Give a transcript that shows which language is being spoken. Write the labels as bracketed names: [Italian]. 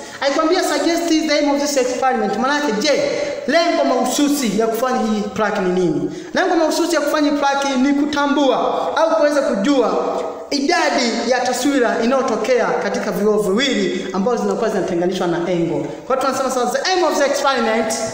[Swahili] Aikwambia [English] suggest the aim of this experiment. [Swahili] Maana yake, je, lengo mahususi ya kufanya hii plaki ni nini? Lengo mahususi ya kufanya hii plaki ni kutambua au kuweza kujua idadi ya taswira inayotokea katika vioo viwili ambazo zinakuwa zinatenganishwa na angle. Kwa hiyo tunasema sasa [English] the aim of the experiment